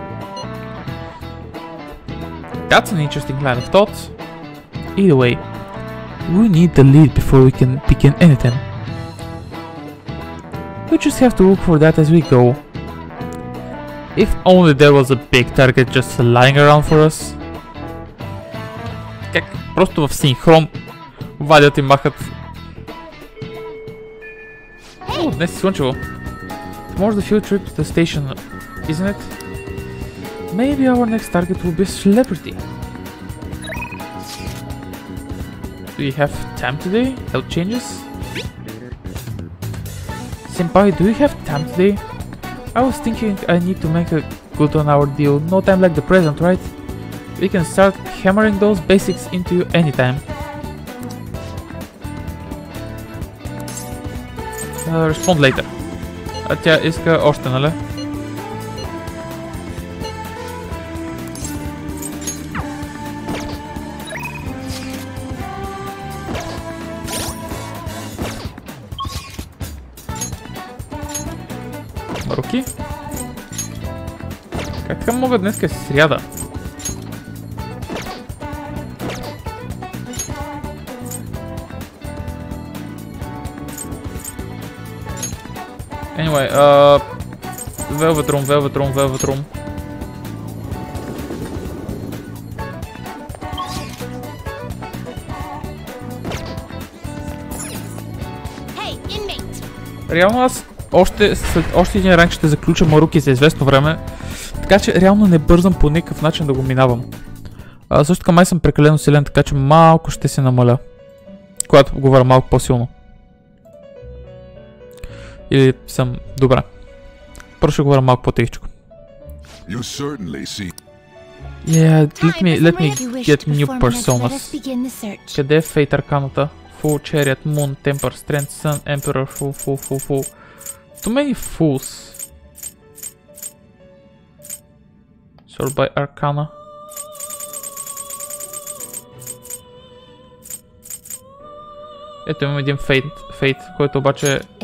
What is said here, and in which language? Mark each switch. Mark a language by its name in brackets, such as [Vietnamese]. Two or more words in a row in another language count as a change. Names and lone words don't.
[English] That's an interesting line of thought. Either way, we need the lead before we can begin anything. We just have to look for that as we go. If only there was a big target just lying around for us. [Bulgarian] Как просто в синхрон вадят и махат. О, днес е слънчево. [English] Tomorrow's the field trip to the station, isn't it? Maybe our next target will be a celebrity. Do you have time today? Health changes? Senpai, do you have time today? I was thinking I need to make a good on our deal. No time like the present, right? We can start hammering those basics into you anytime. Respond later. [Bulgarian] А тя иска още, нали? Руки? Как мога днеска сряда? [English] Anyway, Velvet Room. Hey, inmate. [Bulgarian] Реално аз още един ранг ще заключа Маруки за известно време, така че реално не бързам по никакъв начин да го минавам. Също така май съм прекалено силен, така че малко ще се намаля, когато говоря малко по-силно. Или съм добра. Първо ще говоря малко по-тихичко. [English] Yeah, let me get new personas. [Bulgarian] Къде е [English] Fate Arcana- [Bulgarian] та? [English] Full Chariot, Moon, Temper, Strength, Sun, Emperor, Full. Too many fools. Sort by Arcana. [Bulgarian] Ето имам един Fate, който обаче...